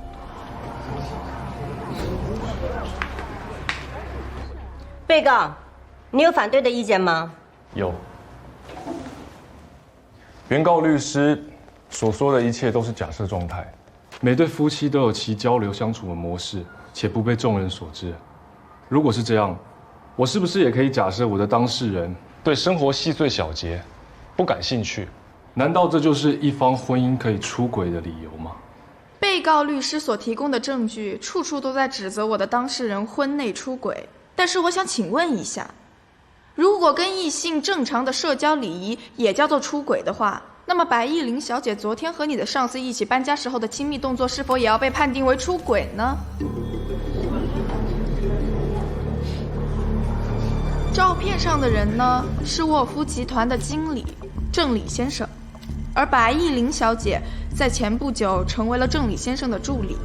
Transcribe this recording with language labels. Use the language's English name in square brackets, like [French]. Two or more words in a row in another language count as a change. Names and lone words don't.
[Chinese] 被告，你有反對的意見嗎？有。原告律師所說的一切都是假設狀態，每對夫妻都有其交流相處的模式，且不被眾人所知。如果是這樣，我是不是也可以假設我的當事人對生活細碎小節不感興趣？難道這就是一方婚姻可以出軌的理由嗎？被告律師所提供的證據處處都在指責我的當事人婚內出軌，但是我想請問一下，如果跟異性正常的社交禮儀也叫做出軌的話，那麼白藝玲小姐昨天和你的上司一起搬家時候的親密動作是否也要被判定為出軌呢？照片上的人呢，是沃夫集團的經理鄭李先生，而白藝玲小姐在前不久成為了鄭李先生的助理。